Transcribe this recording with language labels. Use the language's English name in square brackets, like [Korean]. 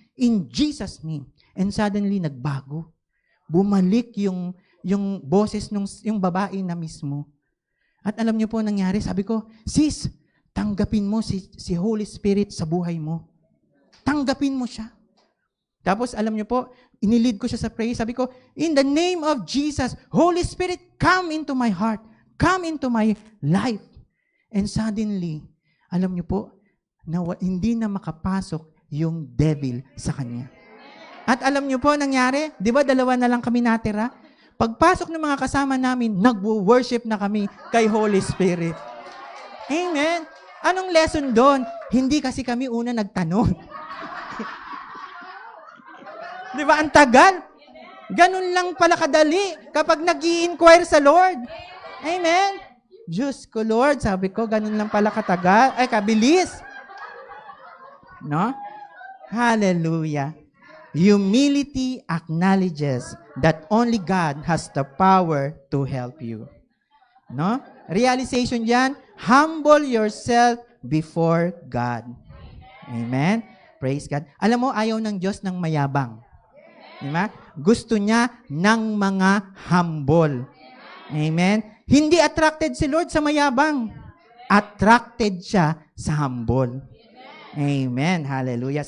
[English] In Jesus' name. And suddenly, [Filipino] nagbago. Bumalik yung boses yung babae na mismo. At alam niyo po nangyari, sabi ko, sis, tanggapin mo si Holy Spirit sa buhay mo. Tanggapin mo siya. Tapos alam niyo po, inilid ko siya sa prayer. Sabi ko, [English] in the name of Jesus, Holy Spirit, come into my heart. Come into my life. And suddenly, [Filipino] alam niyo po, hindi na makapasok yung devil sa kanya. At alam niyo po, nangyari, di ba 2 na lang kami natira? Pagpasok ng mga kasama namin, nagwo-worship na kami kay Holy Spirit. Amen. Anong lesson doon? Hindi kasi kami una nagtanong. Di ba? Ang tagal. Ganun lang pala kadali kapag nag-i-inquire sa Lord. Amen. Diyos ko, Lord, sabi ko, ganun lang pala kabilis. No? Hallelujah. [English] Humility acknowledges that only God has the power to help you. No? Realization diyan, humble yourself before God. Amen. Praise God. [Filipino] Alam mo, ayaw ng Diyos ng mayabang. Diba? Gusto niya ng mga humble. Amen. Hindi attracted si Lord sa mayabang. Attracted siya sa humble. Amen. Hallelujah.